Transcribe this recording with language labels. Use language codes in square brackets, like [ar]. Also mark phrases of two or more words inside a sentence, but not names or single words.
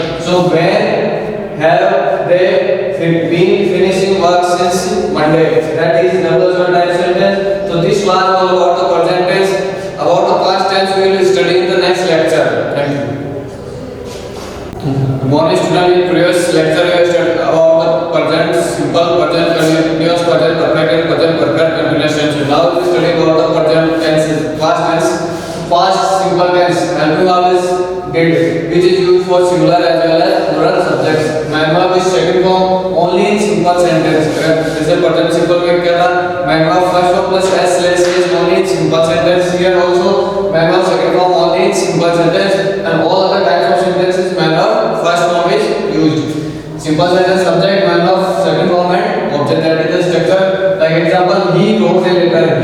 [en] So when have they been finishing work since Monday? That is double word type sentence. So this was all about the present tense. About the past tense we will study in the next lecture. Thank you. Morning student, in previous lecture we have studied about the present simple, present continuous, present perfect and present perfect continuous tense. Now we will study about the present tenses, past tense. Past simple tense, helping verb is did, which is used for singular as well as plural subjects. Main verb is second form only in simple sentence. [hi] जैसे [en] present simple [hi] में क्या था? [en] Main verb first form plus s less is only in simple sentence. Here also main verb second form only in simple sentence, and all other types of sentences main verb first form is used. Simple sentence subject, main verb second form and object, that is the structure. Like example, he wrote a letter.